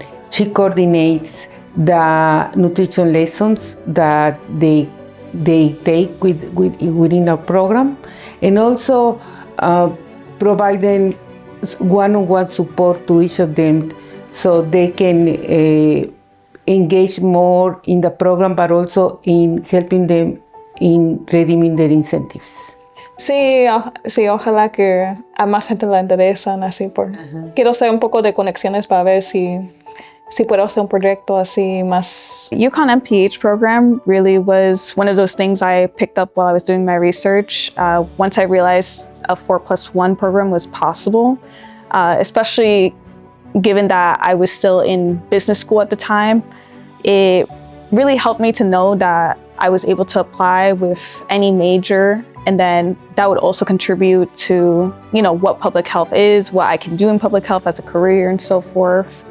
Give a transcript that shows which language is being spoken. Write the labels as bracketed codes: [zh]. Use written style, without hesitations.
[en] She coordinates the nutrition lessons that they take within our program, and also providing one-on-one support to each of them so they can engage more in the program, but also in helping them in redeeming their incentives. [es] Sí, ojalá que a más gente le interesan así quiero hacer un poco de conexiones para ver si puedo hacer un proyecto así más. [en] UConn MPH program really was one of those things I picked up while I was doing my research. Once I realized a 4+1 program was possible, especially given that I was still in business school at the time, it really helped me to know that I was able to apply with any major, and then that would also contribute to, what public health is, what I can do in public health as a career, and so forth.